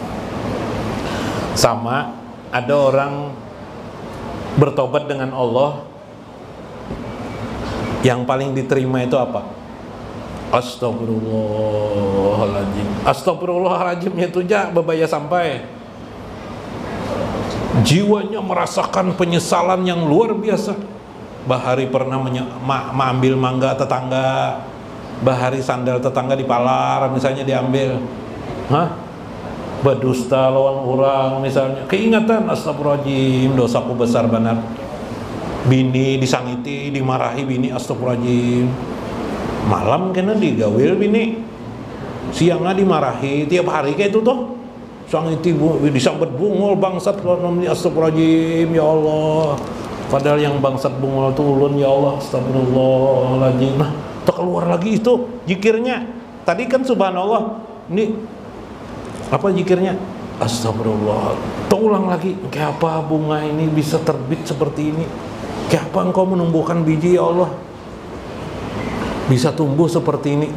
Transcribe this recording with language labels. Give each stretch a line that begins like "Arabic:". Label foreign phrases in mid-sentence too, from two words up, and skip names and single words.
Indonesian: Sama ada orang bertobat dengan Allah, yang paling diterima itu apa? Astagfirullahaladzim. Astagfirullahaladzimnya itu aja bebaya sampai jiwanya merasakan penyesalan yang luar biasa.
Banjar: Bahari pernah mengambil mangga tetangga, bahari sandal tetangga dipalar misalnya diambil. Berdusta lawan orang misalnya, keingatan astagfirullahaladzim, dosaku besar benar. Bini disangiti, dimarahi bini, astagfirullahaladzim. Malam kena digawil bini, siangnya dimarahi, tiap hari kayak itu tuh. Sangiti disambet bungul bangsat namanya,
Arabic: astagfirullahaladzim ya Allah.
Banjar: Padahal yang bangsat bungul itu ulun
Arabic: ya Allah, astagfirullahaladzim.
Indonesian: Nah, terkeluar lagi itu zikirnya. Tadi kan subhanallah, ini apa zikirnya?
Arabic: Astagfirullah.
Banjar: Terulang lagi, kayak apa bunga ini bisa terbit seperti ini?
Indonesian: Kayak apa engkau menumbuhkan biji ya Allah bisa tumbuh seperti ini?